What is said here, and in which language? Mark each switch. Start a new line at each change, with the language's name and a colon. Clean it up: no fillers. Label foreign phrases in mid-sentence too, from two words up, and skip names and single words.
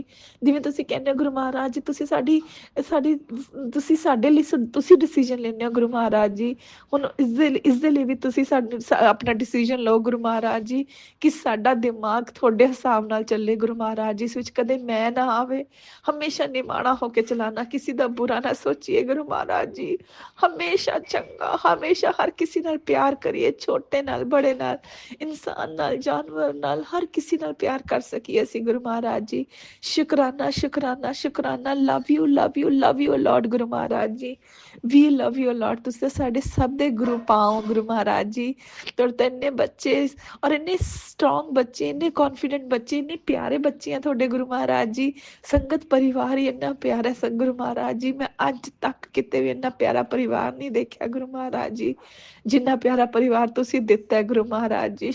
Punjabi: ਜਿਵੇਂ ਤੁਸੀਂ ਕਹਿੰਦੇ ਹੋ ਗੁਰੂ ਮਹਾਰਾਜ ਜੀ ਤੁਸੀਂ ਤੁਸੀਂ ਸਾਡੇ ਲਈ ਤੁਸੀਂ ਡਿਸੀਜਨ ਲੈਂਦੇ ਹੋ ਗੁਰੂ ਮਹਾਰਾਜ ਜੀ। ਹੁਣ ਇਸ ਦੇ ਲਈ ਵੀ ਤੁਸੀਂ ਆਪਣਾ ਡਿਸੀਜਨ ਲਓ ਗੁਰੂ ਮਹਾਰਾਜ ਜੀ ਕਿ ਸਾਡਾ ਦਿਮਾਗ ਤੁਹਾਡੇ ਹਿਸਾਬ ਨਾਲ ਚੱਲੇ ਗੁਰੂ ਮਹਾਰਾਜ ਜੀ। ਇਸ ਵਿੱਚ ਕਦੇ ਮੈਂ ਨਾ ਆਵੇ, ਹਮੇਸ਼ਾ ਨਿਮਾਣਾ ਹੋ ਕੇ ਚਲਾਣਾ, ਕਿਸੇ ਦਾ ਬੁਰਾ ਨਾ ਸੋਚੀਏ ਗੁਰੂ ਮਹਾਰਾਜ ਮਹਾਰਾਜ ਜੀ ਹਮੇਸ਼ਾ ਚੰਗਾ, ਹਮੇਸ਼ਾ ਹਰ ਕਿਸੀ ਨਾਲ ਪਿਆਰ ਕਰੀਏ, ਛੋਟੇ ਨਾਲ ਵੱਡੇ ਨਾਲ, ਇਨਸਾਨ ਨਾਲ ਜਾਨਵਰ ਨਾਲ, ਹਰ ਕਿਸੀ ਨਾਲ ਪਿਆਰ ਕਰ ਸਕੀਏ ਅਸੀਂ ਗੁਰੂ ਮਹਾਰਾਜ ਜੀ। ਸ਼ੁਕਰਾਨਾ ਸ਼ੁਕਰਾਨਾ ਸ਼ੁਕਰਾਨਾ,
English: love you love you love you Lord
Punjabi: ਗੁਰੂ ਮਹਾਰਾਜ ਜੀ।
English: We love you Lord,
Punjabi: ਤੁਸੀਂ ਤਾਂ ਸਾਡੇ ਸਭ ਦੇ ਗੁਰੂ ਪਾਓ ਗੁਰੂ ਮਹਾਰਾਜ ਜੀ। ਤੁਹਾਡੇ ਤਾਂ ਇੰਨੇ ਬੱਚੇ ਔਰ ਇੰਨੇ ਸਟਰੋਂਗ ਬੱਚੇ, ਇੰਨੇ ਕੌਨਫੀਡੈਂਟ ਬੱਚੇ, ਇੰਨੇ ਪਿਆਰੇ ਬੱਚੇ ਆ ਤੁਹਾਡੇ ਗੁਰੂ ਮਹਾਰਾਜ ਜੀ। ਸੰਗਤ ਪਰਿਵਾਰ ਹੀ ਇੰਨਾ ਪਿਆਰਾ ਹੈ ਗੁਰੂ ਮਹਾਰਾਜ ਜੀ। ਮੈਂ ਅੱਜ ਤੱਕ ਕਿਤੇ ਵੀ ਇੰਨਾ ਪਿਆਰਾ ਪਰਿਵਾਰ ਨਹੀਂ ਦੇਖਿਆ ਗੁਰੂ ਮਹਾਰਾਜ ਜੀ, ਜਿੰਨਾ ਪਿਆਰਾ ਪਰਿਵਾਰ ਤੁਸੀਂ ਦਿੱਤਾ ਹੈ ਗੁਰੂ ਮਹਾਰਾਜ ਜੀ।